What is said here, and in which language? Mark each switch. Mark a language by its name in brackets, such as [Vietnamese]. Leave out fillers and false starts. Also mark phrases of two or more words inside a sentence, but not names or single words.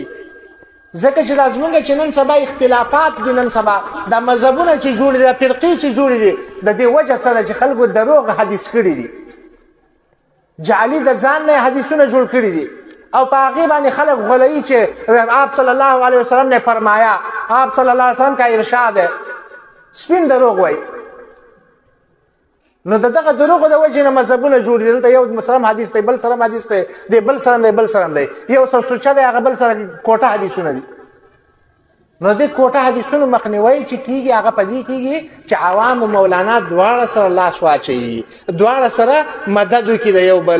[Pashto] ځکه چې دا زمونږ چې نن سبا اختلافات دي، نن سبا دا مذهبونه چې جوړ دي، دا فرقې چې جوړې دي، د دې وجه څه ده چې خلکو دروغ حدیث کړي دي، جعلي د ځان نه حدیثونه جوړ کړي دي، او په هغې باندې خلک غولوي چې [Urdu] آپ صلی الله علیه وسلم نے فرمایا، آپ صلی الله علیه وسلم کا ارشاد ہے، [Pashto] سپین دروغ وایي. نو د دغه دروغو د وجې نه مذهبونه جوړ دي. دلته یو سره حدیث دی، بل سره حدیث دی، دی بل سره دی، بل سره دی، یو سره سوچه دی، هغه بل سره کوټه حدیثونه دي. نو د کوټه حدیثونو مخنیوی چې کیږي هغه په دې کیږي چې عوام مولانا دواړه سره لاس واچوي، دواړه سره مدد وکړي د یو بل.